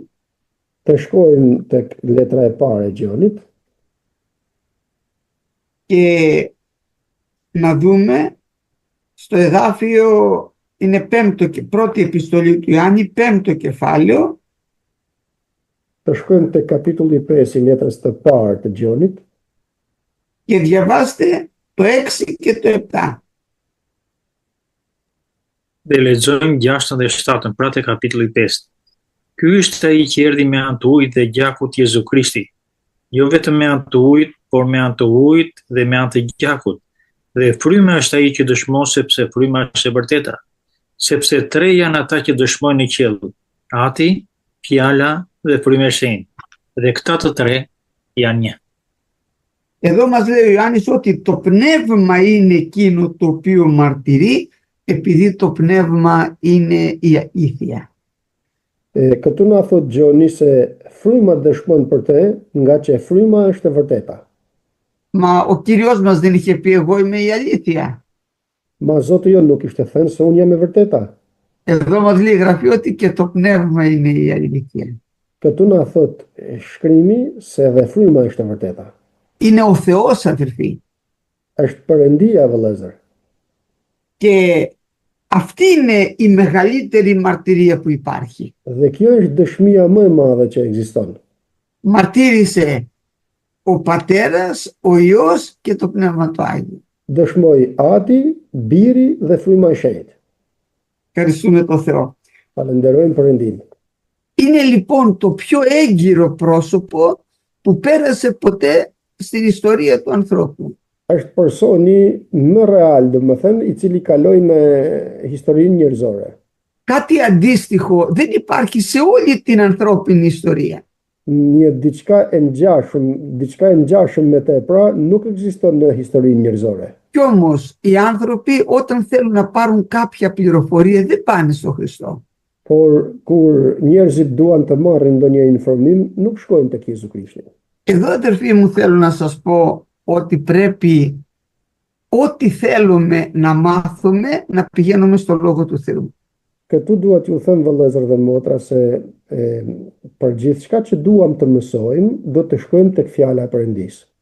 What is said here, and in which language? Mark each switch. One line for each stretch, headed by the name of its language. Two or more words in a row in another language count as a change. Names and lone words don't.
Albanian: Të shkojmë tek letra e parë e Gjonit
Greek: και να δούμε Στο εδάφιο είναι πρώτη επιστολή του Ιωάννη, 5ο κεφάλαιο,
Albanian: Të shkojmë te kapitulli 5 i letrës të parë të Gjonit
Greek: και διαβάστε το 6 και το 7.
Albanian: Dhe lexojmë 6 dhe 7, pra te kapitulli 5. Ky është ai që erdhi me anë të ujit dhe gjakut Jezu Krishti, jo vetëm me anë të ujit, por me anë të ujit dhe me anë të gjakut. Dhe fryma është ai që dëshmon, sepse fryma është e vërteta. Sepse tre janë ata që dëshmojnë në qiell: Ati, Fjala dhe Fryma e Shenjtë. Dhe këta të tre janë një.
Greek: Εδώ μας λέει ο Ιωάννης ότι το πνεύμα είναι εκείνο το οποίο μαρτυρεί, επειδή το πνεύμα είναι η αλήθεια.
Albanian: Këtu na thot Gjoni se fryma dëshmon për te, nga që fryma është e vërteta.
Greek: Μα ο Κύριος μας δεν είχε πει εγώ είμαι η αλήθεια?
Albanian: Ma Zoti jon nuk ishte thënë se unë jam e vërteta.
Greek: Εδώ μας λέει η Γραφή ότι και το πνεύμα είναι η αλήθεια.
Albanian: Këtu na thot shkrimi se edhe fryma është e vërteta.
Greek: Είναι ο Θεός, αδελφοί.
Albanian: Është Perëndia, vëllezër.
Greek: Και αυτή είναι η μεγαλύτερη μαρτυρία που υπάρχει.
Albanian: Dhe kjo është dëshmia më e madhe që ekziston.
Greek: Μαρτύρησε ο Πατέρας, ο Υιός και το Πνεύμα του Άγιο.
Albanian: Dëshmoi Ati, Biri dhe Fryma e Shenjtë.
Greek: Ευχαριστούμε τον Θεό.
Albanian: Falenderojmë Perëndin.
Greek: Είναι λοιπόν το πιο έγκυρο πρόσωπο που πέρασε ποτέ στην ιστορία του ανθρώπου.
Albanian: Është personi më real, domethënë, i cili kaloi në historinë njerëzore.
Greek: Κάτι αντίστοιχο δεν υπάρχει σε όλη την ανθρώπινη ιστορία.
Albanian: Diçka e ngjashëm me te pra nuk ekziston në historinë njerëzore.
Greek: Κι όμως οι άνθρωποι όταν θέλουν να πάρουν κάποια πληροφορία δεν πάνε στο Χριστό.
Albanian: Por kur njerëzit duan të marrin ndonjë informim, nuk shkojnë tek Jezu Krishti.
Greek: Εδώ, αδερφοί μου, θέλω να σας πω ότι πρέπει ό,τι θέλουμε να μάθουμε να πηγαίνουμε στο Λόγο του Θεού.
Albanian: Këtu duat ju them vëllezër dhe motra se për gjithçka që duam të mësojmë, do të shkojmë tek fjala e Perëndisë.